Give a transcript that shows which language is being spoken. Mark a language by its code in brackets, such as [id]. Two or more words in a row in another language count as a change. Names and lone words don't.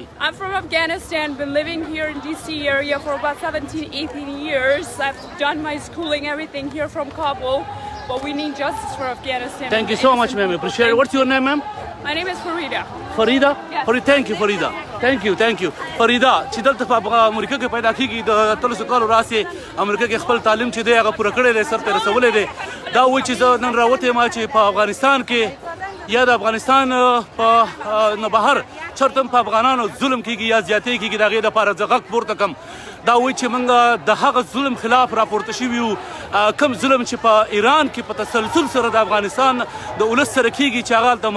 [en] I'm from Afghanistan, been living here in DC area for about 17, 18 years. I've done my schooling, everything here from Kabul, but we need justice for Afghanistan. Thank you so much, ma'am. Appreciate it. What's your name, ma'am? My name is Farida. Farida? Yes. Thank you, Farida. Thank you. Farida, [ps] چې دلته په امریکا کې پیدا کېږي د 1300 کالو راهیسې امریکا کې خپل تعلیم چې دی هغه پوره کړی دی سر ته رسولی دی دا وایي چې زه نن راوتی یم چې په افغانستان کې یا د افغانستان په نه بهر چېرته هم په افغانانو ظلم کېږي یا زیاتې کېږي د هغې دپاره زه غږ پورته کړم دا وایي چې موږ د هغه ظلم خلاف راپورته شوي یو کوم ظلم چې په ایران کې په تسلسل سره د افغانستان د ولس سره کېږي چې هغه هلته